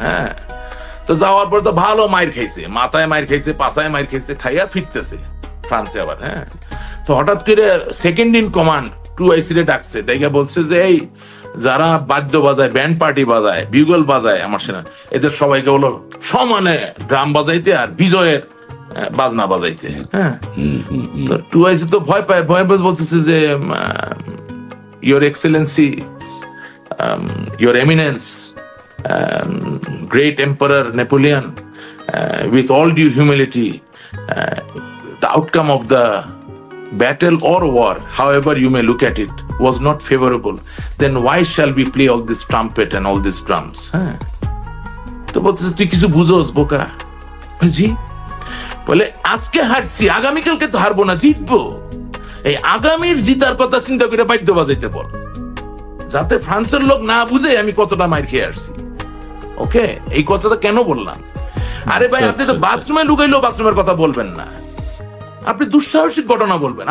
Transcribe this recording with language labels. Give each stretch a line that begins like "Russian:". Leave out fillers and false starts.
Bangla: হ্যাঁ, তো যাওয়ার পর তো ভালো মাইর খাইছে, মাথায় মাইর খাইছে, পাশায় মাইর খাইছে, খাইয়া ফিরতেছে ফ্রান্সে আবার। হ্যাঁ, তো হঠাৎ করে সেকেন্ড ইন কমান্ড 2IC রে ডাকছে, ডাইকা বলছে যে এই যারা বাদ্য বাজায়, ব্যান্ড পার্টি বাজায়, বিউগল বাজায় আমার সেনা, এদের সবাইকে হলো সমানে ড্রাম বাজাইতে আর বিজয়ের বাজনা বাজাইতে। হ্যাঁ, 2IC তো ভয় পায়, ভয় বলতেছে যে
English: Your excellency, your eminence, great Emperor Napoleon, with all due humility, the outcome of the battle or war, however you may look at it, was not favorable. Then why shall we play all this trumpet and all these drums?
Bangla: তো বলতেছে তুই কিছু বুঝোস বোকা? জি, বলে আজকে হারছি, আগামীকালকে তো হারবো না, জিতবো। এই আগামীর জিতার কথা চিন্তা করে বাদ্য বাজাইতে বল, যাতে ফ্রান্সের লোক না বুঝে আমি কতটা মার খেয়ে আসছি। ওকে, এই কথাটা কেন বললাম? আরে ভাই, আপনি তো বাথরুমে লুকাইলেও বাথরুমের কথা বলবেন না, আপনি দুঃসাহসিক ঘটনা বলবেন।